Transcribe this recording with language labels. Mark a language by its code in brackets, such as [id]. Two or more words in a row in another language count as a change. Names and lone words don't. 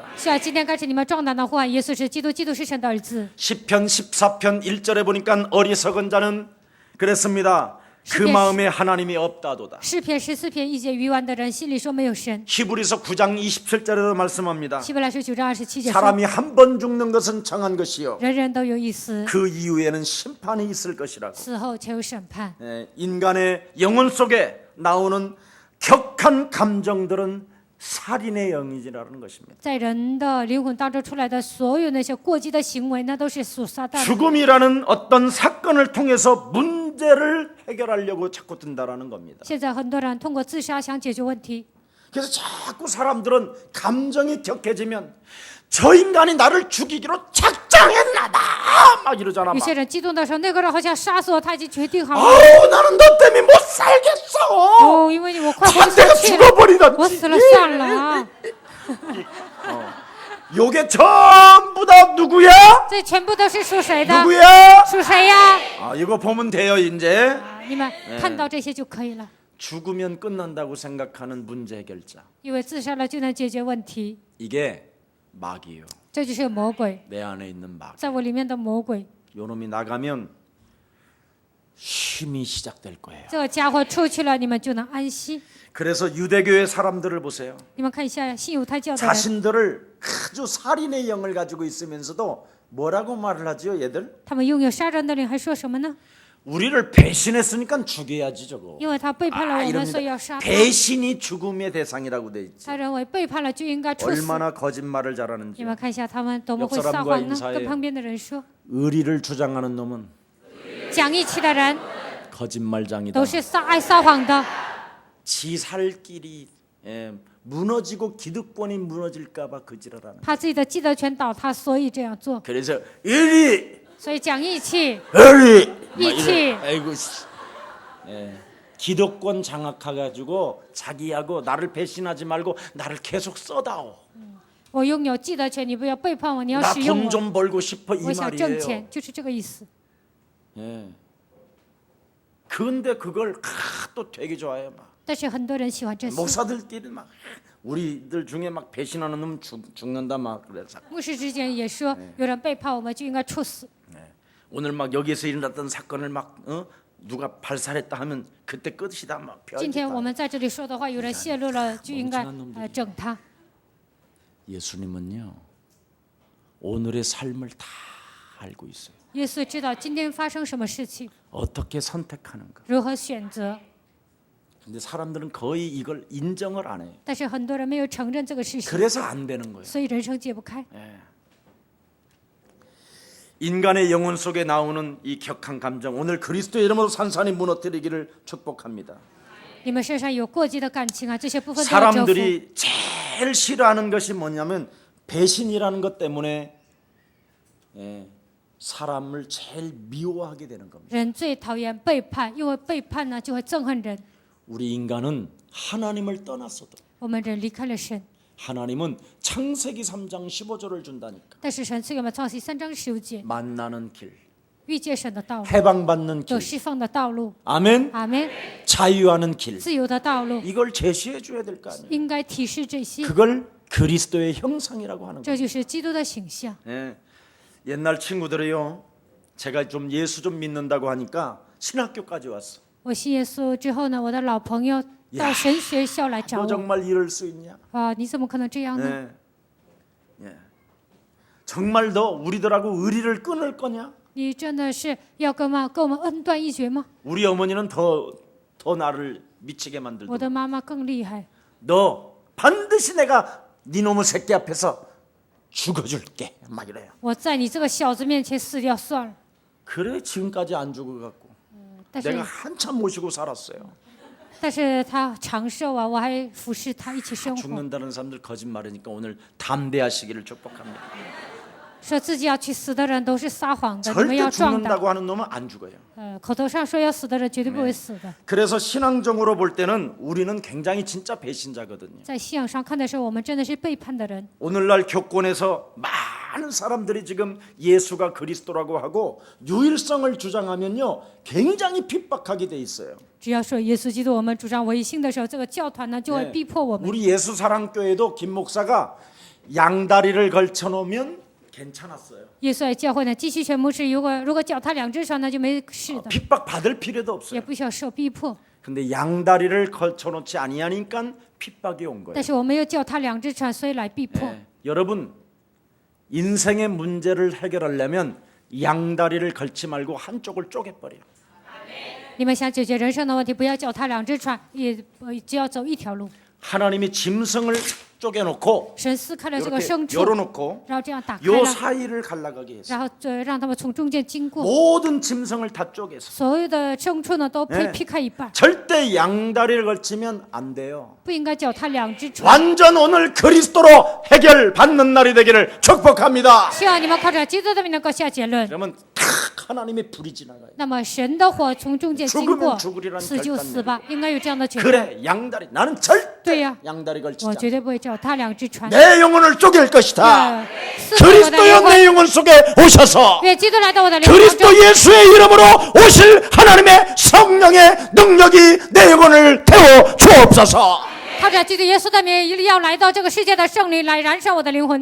[zh] 是啊，今天开始你们壮胆的呼喊，耶稣是基督，基督是神的儿子。 [ko] 시편 14편 1절에 보니까 어리석은 자는 그랬습니다. 그 시편 마음에 하나님이 없다도다. [zh] 诗篇14篇1节，愚顽的人心里说没有神。 [ko] 히브리서 9장 27절에도 말씀합니다. [zh] 希伯来书9章27节说， [ko] 사람이 한 번 죽는 것은 정한 것이요 [zh] 人人都有一死， [ko] 그 이후에는 심판이 있을 것이라고. [zh] 死后才有审判。 [ko] 인간의 영혼 속에 나오는 격한 감정들은 살인의 영이라는 것입니다. [zh] 在人的灵魂当中出来的所有那些过激的行为，那都是属撒旦的。 [ko] 죽음이라는 어떤 사건을 통해서 문제를 해결하려고 자꾸 든다라는 겁니다. [zh] 现在很多人通过自杀想解决问题， [ko] 그래서 자꾸 사람들은 감정이 격해지면 저 인간이 나를 죽이기로 작정했나봐 막 이러잖아. [zh] 有 [ko] 막. [zh] 些人激动的时候，那个人好像杀死我，他已经决定好了。 [ko] 아우 나는 너 때문에 못 살겠어. [zh] 哦，因为我快活不 [ko] 내가 [zh] 下去了， [ko] 죽어버리다. [zh] 我死了算了啊！ [ko] 요게 전부 다 누구야? [zh] 这全部都是属谁的？ [ko] 누구야? [zh] 属谁呀？ [ko] 아 이거 보면 돼요 이제. [zh] 啊，你们看到这些就可以了。 [ko] 죽으면 끝난다고 생각하는 문제 해결자. [zh] 因为自杀了就能解决问题， [ko] 이게 마귀예요. [zh] 这就是魔鬼， [ko] 내 안에 있는 마귀. [zh] 在我里面的魔鬼。 [ko] 요놈이 나가면 힘이 시작될 거예요. [zh] 这个家伙出去了，你们就能安息。 [ko] 그래서 유대교의 사람들을 보세요. [zh] 你们看一下信犹太教的人， [ko] 자신들을 아주 살인의 영을 가지고 있으면서도 뭐라고 말을 하죠, 얘들? [zh] 他们拥有杀人的灵，还说什么呢？ [ko] 우리를 배신했으니까 죽여야지 저거. [zh] 因为他背叛了我们， [ko] 이럽니다. [zh] 所以要杀他。 [ko] 배신이 죽음의 대상이라고 돼 있지. [zh] 他认为背叛了就应该处死。 [ko] 얼마나 거짓말을 잘하는지. [zh] 你们看一下他们多么会 [ko] 옆 [zh] 撒 [ko] 사람과 [zh] 谎呢？ [ko] 인사해요. [zh] 跟旁边的人说， [ko] 의리를 주장하는 놈은 [zh] 讲义气的人 [ko] 거짓말장이다. [zh] 都是爱撒谎的。 [ko] 지 살 길이 무너지고 기득권이 무너질까봐 그지랄하는. [zh] 怕自己的既得权倒塌，所以这样做。 [ko] 그래서 의리, [zh] 所以讲义气， [ko] 의리. 이치. 아이고, 기득권 장악해가지고 자기하고 나를 배신하지 말고 나를 계속 써다오. [zh] 我拥有既得权，你不要背叛我，你要 [ko] 나 [zh] 使用 [ko] 돈 [zh] 我。 [ko] 좀 벌고 싶어 이 [zh] 我想挣 [ko] 말이에요. [zh] 钱，就是这个意思。 [ko] 예. 근데 그걸 또 되게 좋아해요. 막. [zh] 但是很多人喜欢这些。 [ko] 목사들끼리 막 우리들 중에 막 배신하는 놈 죽는다 막 그래서 [zh] 牧师之间也说，有人背叛我们就应该处死。 [ko] 오늘 막 여기에서 일어났던 사건을 막 누가 발살했다 하면 그때 끝이다 막 [zh] 今天我 [ko] 펴. [zh] 们在这里说的话，有人泄露了，就应该整他。 [ko] 예수님은요 오늘의 삶을 다 알고 있어요. [zh] 耶稣知道今天发生什么事情， [ko] 어떻게 선택하는가. [zh] 如何选择。 [ko] 근데 사람들은 거의 이걸 인정을 안 해요. [zh] 但是很多人没有承认这个事实， [ko] 그래서 안 되는 거예요. [zh] 所以人生解不开。 [ko] 인간의 영혼 속에 나오는 이 격한 감정 오늘 그리스도의 이름으로 산산히 무너뜨리기를 축복합니다. [zh] 你们身上有过激的感情啊，这些部分都要折服。 [ko] 사람들이 제일 싫어하는 것이 뭐냐면 배신이라는 것 때문에 사람을 제일 미워하게 되는 겁니다. [zh] 人最讨厌背叛，因为背叛呢就会憎恨人。 [ko] 우리 인간은 하나님을 떠났어도 [zh] 我们人离开了神， [ko] 하나님은 창세기 3장 15절을 준다니까. [zh] 但是神赐给我们创世3章15节， [ko] 만나는 길, [zh] 遇见神的道路， [ko] 해방받는 [zh] 有 [ko] 길, [zh] 释放的道路， [ko] 아멘. [zh] 阿门。 [ko] 자유하는 길. [zh] 自由的道路 [ko] 이걸 제시해 줘야 될 거 아니에요. [zh] 应该提示这些， [ko] 그걸 그리스도의 형상이라고 하는 거예요. [zh] 这就是基督的形象。 [ko] 예. 옛날 친구들이요. 제가 좀 예수 좀 믿는다고 하니까 신학교까지 왔어. [zh] 我信耶稣之后呢，我的老朋友到神学校来找 [ko] 너 [zh] 我， [ko] 정말 이럴 수 있냐? [zh] 啊，你怎么可能这样呢？ [ko] 예. 예. 정말 너 우리들하고 의리를 끊을 거냐? [zh] 你真的是要跟我们恩断义绝吗？ [ko] 우리 어머니는 더 나를 미치게 만들고 [zh] 我的妈妈更厉害， [ko] 너 반드시 내가 네 놈의 새끼 앞에서 죽어줄게 막 이래요. [zh] 我在你这个小子面前死掉算了。 [ko] 그래 지금까지 안 죽어갖고 [zh] 但是 [ko] 내가 한참 모시고 살았어요. [zh] 但是他长寿啊，我还服侍他一起生活。 [ko] 죽는다는 사람들 거짓말이니까 오늘 담대하시기를 축복합니다. [zh] 说自己要去死的人都是撒谎的，你们 [ko] 절대 [zh] 要壮胆。 [ko] 죽는다고 하는 놈은 안 죽어요. [zh] 口头上说要死的人绝对不会死的。 [ko] 그래서 신앙적으로 볼 때는 우리는 굉장히 진짜 배신자거든요. [zh] 在信仰上看的时候，我们真的是背叛的人。 [ko] 오늘날 교권에서 많은 사람들이 지금 예수가 그리스도라고 하고 유일성을 주장하면요 굉장히 핍박하게 돼 있어요. [zh] 只要说耶稣基督，我们主张唯一性的时候，这个教团呢就会逼迫我们。 [ko] 우리 예수사랑교회도 김 목사가 양다리를 걸쳐놓으면 괜찮았어요. [zh] 耶稣爱教会呢，继续全牧师如果脚踏两只船，那就没事的， [ko] 핍박 받을 필요도 [zh] 也 [ko] 없어요. [zh] 不需要受逼迫。 [ko] 근데 양다리를 걸쳐놓지 아니하니까 핍박이 온 거예요. [zh] 但是我们又脚踏两只船，所以来逼迫。 [ko] 여러분 인생의 문제를 해결하려면 양다리를 걸지 말고 한쪽을 쪼개버려요. [zh] 你们想解决人生的问题，不要脚踏两只船，也只要走一条路。 [ko] 하나님이 짐승을 쪼개놓고 [zh] 神撕开了这个 [ko] 이렇게 [zh] 牲畜， [ko] 열어놓고 [zh] 然后这样打开 [ko] 요 [zh] 了， [ko] 사이를 갈라가게 했어요. [zh] 然后让他们从中间经过。 [ko] 모든 짐승을 다 쪼개서 [zh] 所有的牲畜呢都被劈开一半， [ko] 절대 양다리를 걸치면 안 돼요. [zh] 不应该脚踏两只船。 [ko] 완전 오늘 그리스도로 해결받는 날이 되기를 축복합니다. [zh] 希望你们靠着基督的名能够下结论。 [ko] 그러면 탁 하나님의 불이 지나가요. [zh] 那么神的火从中间经过， [ko] 죽으리라는 [zh] 死就死吧，应该有这样的决断。 [ko] 그래 양다리 나는 절대 [zh] 对呀， [ko] 양다리 걸치지 [zh] 我 [ko] 않아. [zh] 绝对不会脚踏两只船。 [ko] 내 영혼을 쪼갤 것이다. [zh] 撕毁我的灵 [ko] 그리스도여 [zh] 魂， [ko] 내 영혼 속에 오셔서 [zh] 愿基督来到我的灵魂中。 [ko] 그리스도 예수의 이름으로 오실 하나님의 성령의 능력이 내 영혼을 태워 주옵소서. [zh] 靠着基督耶稣的名，要来到这个世界的圣灵来燃烧我的灵魂，